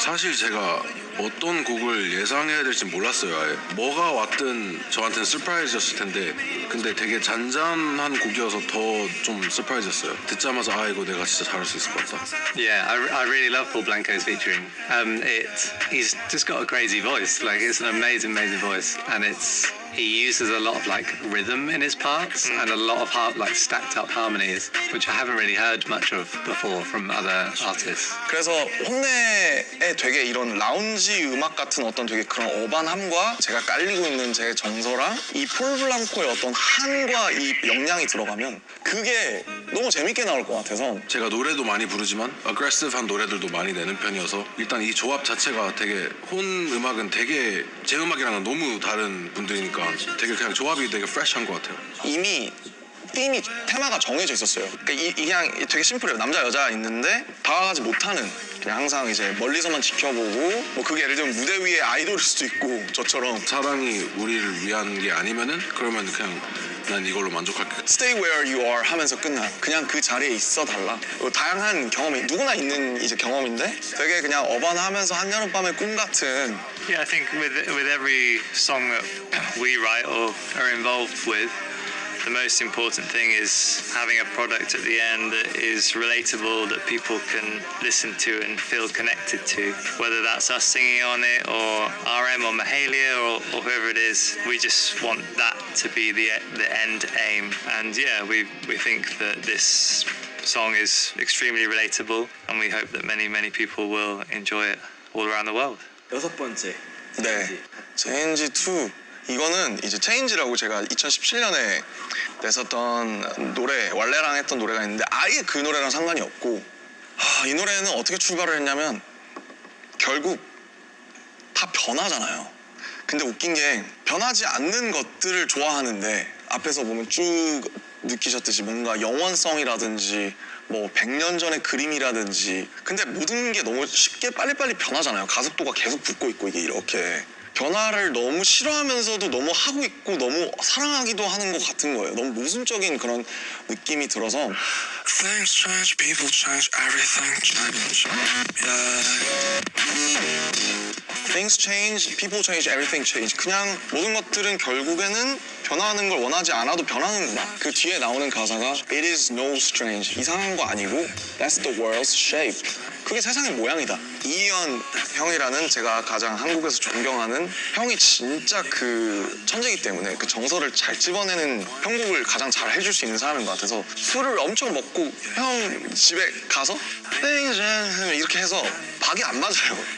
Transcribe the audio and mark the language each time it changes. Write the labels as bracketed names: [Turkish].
[Korean] 사실 제가 어떤 곡을 예상해야 될지 몰랐어요. 아예. 뭐가 왔든 저한테는 서프라이즈였을 텐데, 근데 되게 잔잔한 곡이어서 더 좀 서프라이즈였어요. 듣자마자 아 이거 내가 진짜 잘할 수 있을 것 같다. [English] Yeah, I really love Paul Blanco's featuring. He's just got a crazy voice. Like it's an amazing voice, and he uses a lot of like rhythm in his parts and a lot of like stacked up harmonies, which I haven't really heard much of before from other artists. [Korean] 그래서 혼내에 되게 이런 라운지 음악 같은 어떤 되게 그런 어반함과 제가 깔리고 있는 제 정서랑 이 폴 블랑코의 어떤 한과 이 영향이 들어가면 그게 너무 재밌게 나올 것 같아서. 제가 노래도 많이 부르지만 어그레시브한 노래들도 많이 내는 편이어서 일단 이 조합 자체가 되게 혼 음악은 되게 제 음악이랑은 너무 다른 분들이니까 되게 그냥 조합이 되게 프레시한 것 같아요. 이미 팀이 테마가 정해져 있었어요. 그러니까 그냥 되게 심플해요. 남자 여자 있는데 다가가지 못하는, 그냥 항상 이제 멀리서만 지켜보고, 뭐 그게 예를 들면 무대 위에 아이돌일 수도 있고 저처럼 사랑이 우리를 위한 게 아니면은 그러면 그냥 난 이걸로 만족할게. [English] Stay where you are [Korean] 하면서 끝나. 그냥 그 자리에 있어 달라. 다양한 경험이 누구나 있는 이제 경험인데 되게 그냥 어반하면서 한여름밤의 꿈 같은. [English] Yeah, I think with every song that we write or are involved with, the most important thing is having a product at the end that is relatable, that people can listen to and feel connected to. Whether that's us singing on it, or RM or Mahalia, or whoever it is, we just want that to be the end aim. And yeah, we think that this song is extremely relatable, and we hope that many people will enjoy it all around the world. [Korean] 6번째. 네, Change 2. 이거는 이제 체인지라고 제가 2017년에 냈었던 노래, 왈레랑 했던 노래가 있는데 아예 그 노래랑 상관이 없고, 이 노래는 어떻게 출발을 했냐면 결국 다 변하잖아요. 근데 웃긴 게 변하지 않는 것들을 좋아하는데 앞에서 보면 쭉 느끼셨듯이 뭔가 영원성이라든지 뭐 100년 전의 그림이라든지, 근데 모든 게 너무 쉽게 빨리빨리 변하잖아요. 가속도가 계속 붙고 있고, 이게 이렇게 변화를 너무 싫어하면서도 너무 하고 있고 너무 사랑하기도 하는 것 같은 거예요. 너무 모순적인 그런 느낌이 들어서. [English] Things change, people change, everything change. Yeah. Things change, people change, everything change. [Korean] 그냥 모든 것들은 결국에는 변화하는 걸 원하지 않아도 변하는구나. 그 뒤에 나오는 가사가 [English] It is no strange. [Korean] 이상한 거 아니고 [English] That's the world's shape. [Korean] 그게 세상의 모양이다. 이희연 형이라는 제가 가장 한국에서 존경하는 형이 진짜 그 천재이기 때문에 그 정서를 잘 집어내는 편곡을 가장 잘 해줄 수 있는 사람인 것 같아서 술을 엄청 먹고 형 집에 가서 이렇게 해서 박이 안 맞아요.